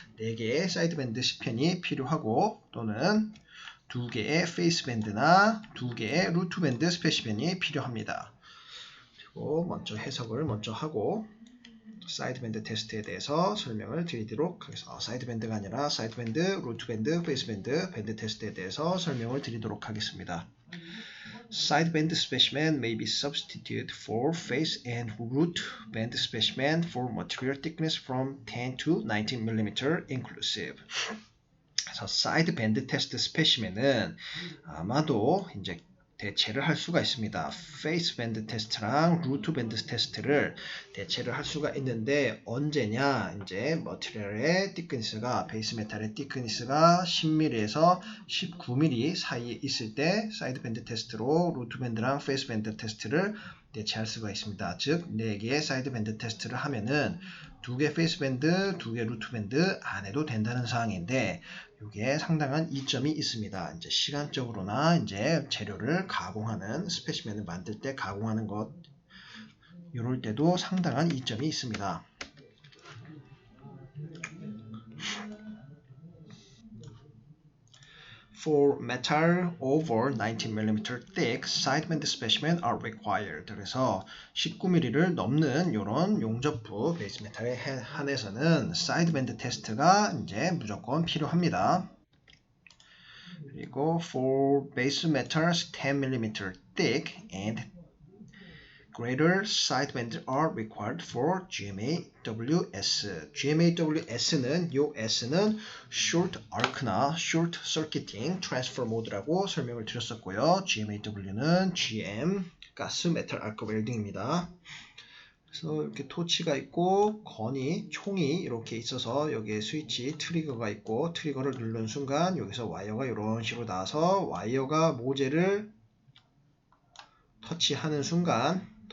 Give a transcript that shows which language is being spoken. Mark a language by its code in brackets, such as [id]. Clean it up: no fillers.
[ko] 4개의 사이드 밴드 C편이 필요하고 또는 2개의 페이스 밴드나 2개의 루트 밴드 스페시맨이 필요합니다. 그리고 먼저 해석을 먼저 하고 사이드 밴드 테스트에 대해서 설명을 드리도록 하겠습니다. 사이드 밴드가 아니라 사이드 밴드, 루트 밴드, 페이스 밴드, 밴드 테스트에 대해서 설명을 드리도록 하겠습니다. [en] Side band specimen may be substituted for face and root band specimen for material thickness from 10 to 19 mm inclusive. [ko] 그래서 side band test specimen은 아마도 이제 대체를 할 수가 있습니다. 페이스 밴드 테스트랑 루트 밴드 테스트를 대체를 할 수가 있는데 언제냐? 이제 머티리얼의 thickness가 베이스 메탈의 thickness가 10mm에서 19mm 사이에 있을 때 사이드 밴드 테스트로 루트 밴드랑 페이스 밴드 테스트를 대체할 수가 있습니다. 즉 4개의 사이드 밴드 테스트를 하면은 2개 페이스 밴드, 2개 루트 밴드 안 해도 된다는 사항인데, 이게 상당한 이점이 있습니다. 이제 시간적으로나 이제 재료를 가공하는, 스페시멘을 만들 때 가공하는 것, 이럴 때도 상당한 이점이 있습니다. [en] For metal over 19mm thick, side band specimen are required. [ko] 그래서 19mm를 넘는 이런 용접부 베이스 메탈에 한해서는 사이드 밴드 테스트가 이제 무조건 필요합니다. 그리고 [en] for base metals 10mm thick and greater side bands are required for GMAWS. [ko] GMAWS는 요 S는 Short Arc나 Short Circuiting Transfer Mode라고 설명을 드렸었고요. GMAW는 GM 가스 메탈 아크 웰딩입니다. 그래서 이렇게 토치가 있고 건이 총이 이렇게 있어서 여기에 스위치 트리거가 있고 트리거를 누르는 순간 여기서 와이어가 이런 식으로 나와서 와이어가 모재를 터치하는 순간